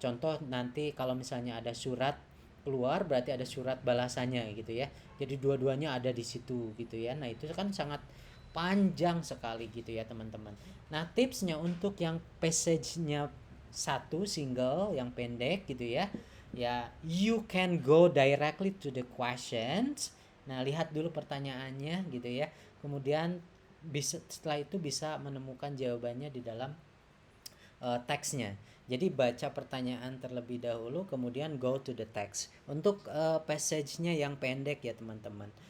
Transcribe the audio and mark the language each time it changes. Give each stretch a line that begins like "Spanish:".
Indonesian: Contoh nanti kalau misalnya ada surat keluar berarti ada surat balasannya gitu ya. Jadi dua-duanya ada di situ gitu ya. Nah, itu kan sangat panjang sekali gitu ya teman-teman. Nah, tipsnya untuk yang passage-nya satu single yang pendek gitu ya.
English: Ya, you can go directly to the questions.
Indonesian: Nah, lihat dulu pertanyaannya gitu ya. Kemudian setelah itu bisa menemukan jawabannya di dalam teksnya. Jadi baca pertanyaan terlebih dahulu, kemudian
English: go to the text.
Indonesian: Untuk passage-nya yang pendek ya teman-teman.